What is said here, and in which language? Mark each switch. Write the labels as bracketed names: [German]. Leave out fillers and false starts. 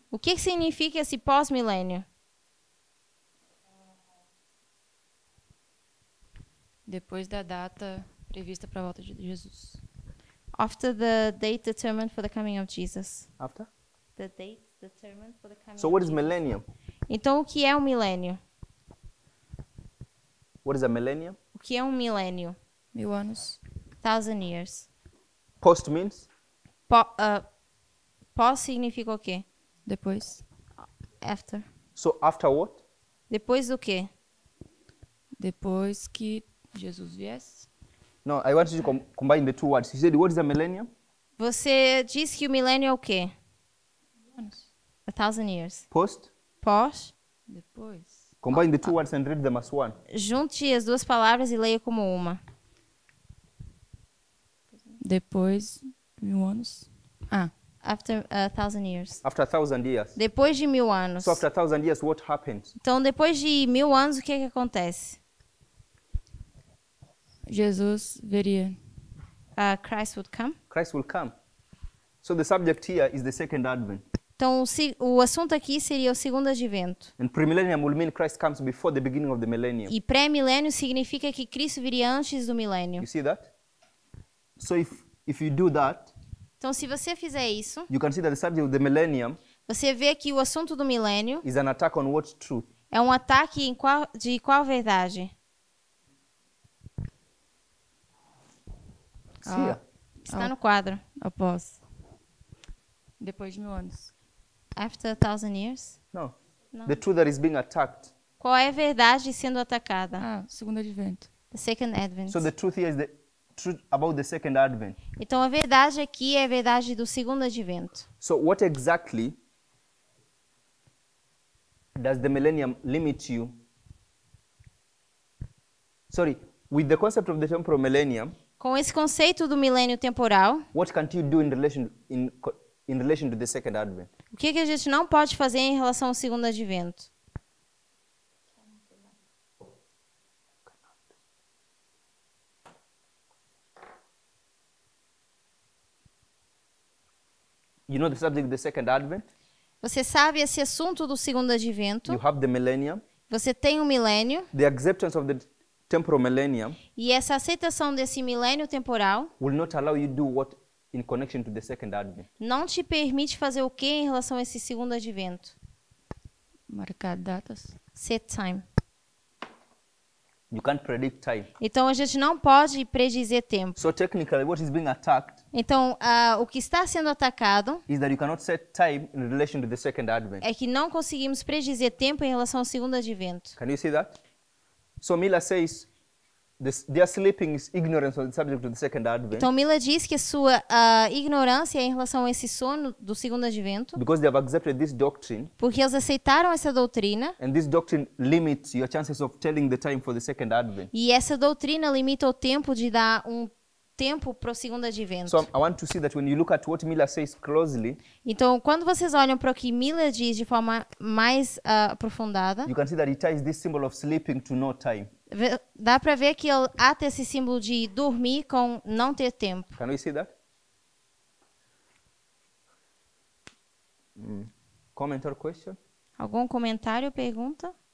[Portuguese] o que significa esse pós-milênio? Depois da data prevista para a volta de Jesus. [English] After the date determined for the coming of Jesus. After? The date determined for the coming So, of what is Jesus. millennium? [Portuguese] Então, o que é um milênio? [English] What is a millennium? [Portuguese] O que é um milênio? 1000 anos. [English] 1000 years. Post means [Portuguese] Pós significa o quê? Depois. [English] After. so after what? [Portuguese] Depois do quê? Depois que Jesus viesse. [English] No, I want you to combine the 2 words. He said, what is a millennium? [Portuguese] Você diz que o milênio é o quê? Anos. [English] 1000 years. Post. [Portuguese] Pós. Depois. [English] Combine the 2 words and read them as one. [Portuguese] Junte as 2 palavras e leia como uma. Depois 1000 anos. [English] After 1000 years. After 1,000 years. [Portuguese] Depois de 1000 anos. [English] So after 1,000 years, what happens? [Portuguese] Então, depois de 1000 anos, o que é que acontece? Jesus veria. [English] Christ would come. Christ will come. So the subject here is the second advent. [Portuguese] Então, o assunto aqui seria o segundo advento. [English] And premillennium will mean Christ comes before the beginning of the millennium. [Portuguese] E pré-milênio significa que Cristo viria antes do milênio. [English] You see that? So if you do that, [Portuguese] Então, se você fizer isso, [English] you can see that the subject of the millennium [Portuguese] você vê que o assunto do milênio [English] is an attack on what truth? [Portuguese] é um ataque de qual verdade? [English] It's here. [Portuguese] Está no quadro. Após. Depois de 1000 anos. [English] After 1000 years. No. No. The truth that is being attacked. [Portuguese] Qual é a verdade sendo atacada? Segundo advento. [English] The second advent. So the truth here is the truth about the second advent. [Portuguese] Então, a verdade aqui é a verdade do segundo advento. [English] So what exactly does the millennium limit you? Sorry, with the concept of the temporal millennium, [Portuguese] Com esse conceito do milênio temporal, [English] what can you do in relation to the second advent? [Portuguese] o que a gente não pode fazer em relação ao segundo advento? [English] You know the subject of the second advent? [Portuguese] Você sabe esse assunto do segundo advento? [English] You have the millennium, [Portuguese] Você tem o milênio. [English] the acceptance of the temporal millennium [Portuguese] E essa aceitação desse milênio temporal [English] will not allow you to do what in connection to the second advent. [Portuguese] não te permite fazer o que em relação a esse segundo advento? Marcar datas. [English] Set time. You can't predict time. [Portuguese] Então a gente não pode predizer tempo. [English] So technically, what is being attacked [Portuguese] Então o que está sendo atacado [English] is that you cannot set time in relation to the second advent. [Portuguese] é que não conseguimos predizer tempo em relação ao segundo advento. [English] Can you see that? So Miller says their sleeping is ignorance on the subject of the second advent [Portuguese] Então Mila diz que a sua ignorância em relação a esse sono do segundo advento, [English] because they have accepted this doctrine, [Portuguese] porque eles aceitaram essa doutrina, [English] and this doctrine limits your chances of telling the time for the second advent. [Portuguese] e essa doutrina limita o tempo de dar um tempo para o segundo advento. [English] So I want to see that when you look at what Miller says closely, [Portuguese] Então, quando vocês olham para o que Mila diz de forma mais aprofundada, [English] you can see that he ties this symbol of sleeping to no time. [Portuguese] dá para ver que ele ata esse símbolo de dormir com não ter tempo. [English] Can we see that? Comment or question? [Portuguese] Algum comentário, pergunta?